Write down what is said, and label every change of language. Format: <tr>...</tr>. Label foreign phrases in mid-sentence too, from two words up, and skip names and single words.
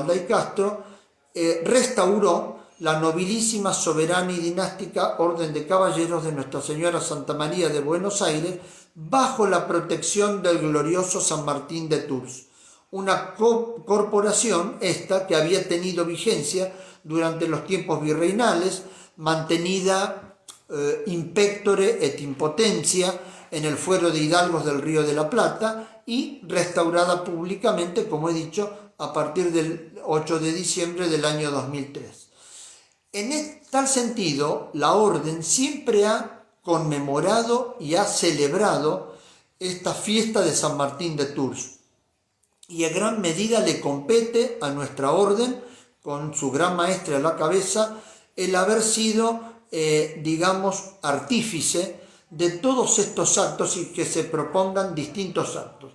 <es>y Castro restauró la nobilísima, soberana y dinástica Orden de Caballeros de Nuestra Señora Santa María de Buenos Aires bajo la protección del glorioso San Martín de Tours, una corporación esta que había tenido vigencia durante los tiempos virreinales, mantenida</es> <la>in pectore et in potentia</la> <es>en el fuero de hidalgos del Río de la Plata y restaurada públicamente, como he dicho, a partir del 8 de diciembre del año 2003. En tal sentido, la orden siempre ha conmemorado y ha celebrado esta fiesta de San Martín de Tours, y en gran medida le compete a nuestra orden, con su gran maestre a la cabeza, el haber sido artífice de todos estos actos y que se propongan distintos actos.</es>